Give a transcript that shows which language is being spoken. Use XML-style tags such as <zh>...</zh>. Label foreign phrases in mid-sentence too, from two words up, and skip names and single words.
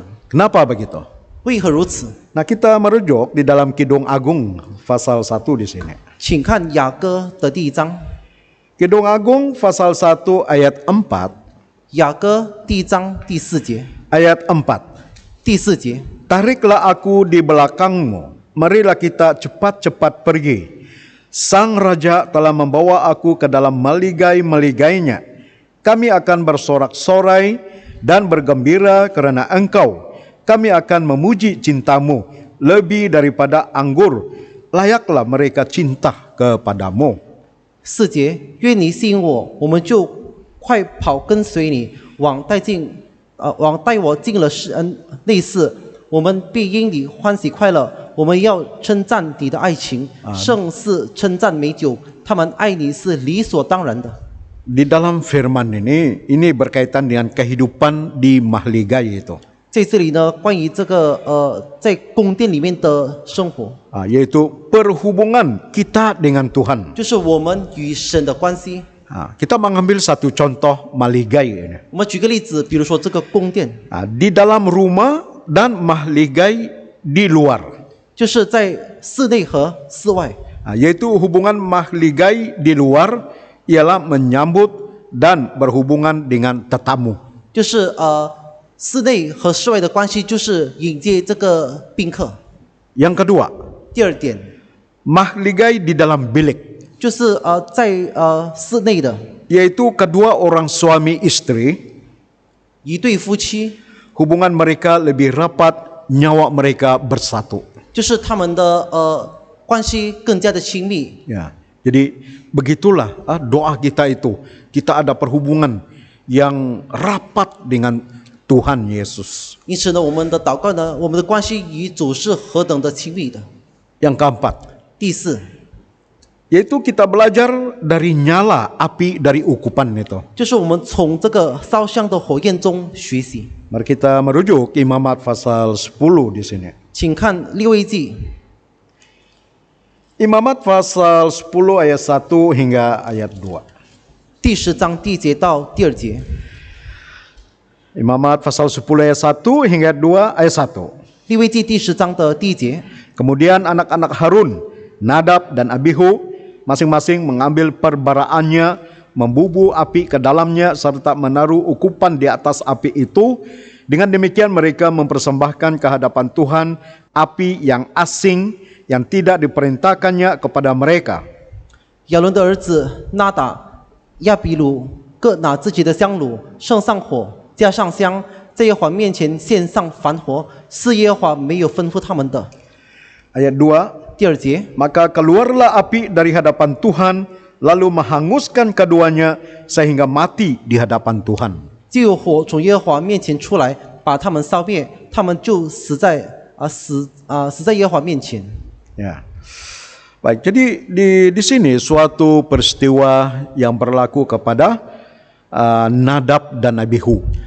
<ms>Kenapa begitu?</ms> <zh>为何如此？</zh> <ms>Nah, kita merujuk di dalam Kidung Agung pasal 1 di sini.</ms> <zh>请看雅歌的第1章，</zh> <ms>Kidung Agung pasal 1 ayat 4,</ms> <zh>雅歌第1章第4节，</zh> <ms>ayat 4.</ms> <zh>第4节，</zh> <ms>Tariklah aku di belakangmu, marilah kita cepat-cepat pergi. Sang Raja telah membawa aku ke dalam meligai-meligainya. Kami akan bersorak-sorai dan bergembira kerana engkau. Kami akan memuji cintamu lebih daripada anggur. Layaklah mereka cinta kepadamu.</ms> <zh>4 节，愿你吸引我，我们就快跑跟随你，往带我进了施恩内室，我们必因你欢喜快乐。我们要称赞你的爱情，胜似称赞美酒。他们爱你是理所当然的。</zh> <ms>Di dalam firman ini berkaitan dengan kehidupan di mahligai itu.</ms> <zh>在这里呢，关于这个在宫殿里面的生活，</zh> <ms>Yaitu perhubungan kita dengan Tuhan.</ms> <zh>就是我们与神的关系。</zh> <ms>Kita mengambil satu contoh mahligai ini.</ms> <zh>我们举个例子，比如说这个宫殿，</zh> <ms>Di dalam rumah dan mahligai di luar.</ms> <zh>就是在室内和室外。</zh> <ms>Yaitu hubungan mahligai di luar ialah menyambut dan berhubungan dengan tetamu.</ms> <zh>就是室内和室外的关系，就是迎接这个宾客。</zh> <ms>Yang kedua,</ms> <zh>第二点，</zh> <ms>mahligai di dalam bilik,</ms> <zh>就是在室内的</zh> <ms>yaitu kedua orang suami istri,</ms> <zh>一对夫妻，</zh> <ms>hubungan mereka lebih rapat, nyawa mereka bersatu.</ms> <zh>就是他们的关系更加的亲密。</zh> <ms>Ya, jadi begitulah doa kita itu. Kita ada perhubungan yang rapat dengan Tuhan Yesus.</ms> <zh>因此呢，我们的祷告呢，我们的关系与主是何等的亲密的。</zh> <ms>Yang keempat,</ms> <zh>第四，</zh> <ms>yaitu kita belajar dari nyala api dari ukupan itu.</ms> <zh>就是我们从这个烧香的火焰中学习。</zh> <ms>Mari kita merujuk Imamat pasal 10 di sini.</ms> <zh>请看利未记</zh> <ms>Imamat pasal 10 ayat 1 hingga ayat 2.</ms> <zh>第10章第1节到第2节。</zh> <ms>Imamat pasal 10 ayat 1 hingga 2 ayat 1.</ms> <zh>利未记第10章的第1节，</zh> <ms>Kemudian anak-anak Harun, Nadab dan Abihu, masing-masing mengambil perbaraannya, membubuh api ke dalamnya serta menaruh ukupan di atas api itu. Dengan demikian mereka mempersembahkan ke hadapan Tuhan api yang asing yang tidak diperintahkannya kepada mereka.</ms> <zh>亚伦的儿子拿达、亚比鲁各拿自己的香炉，盛上火，加上香，在耶和华面前献上燔火，是耶和华没有吩咐他们的。</zh> <ms>Ayat 2,</ms> <zh>第2节，</zh> <ms>maka keluarlah api dari hadapan Tuhan, lalu menghanguskan keduanya sehingga mati di hadapan Tuhan.</ms> <zh>就有火从耶和华面前出来，把他们烧灭，他们就死在耶和华面前。</zh> <ms>Ya. Baik, jadi di sini suatu peristiwa yang berlaku kepada Nadab dan Abihu.</ms>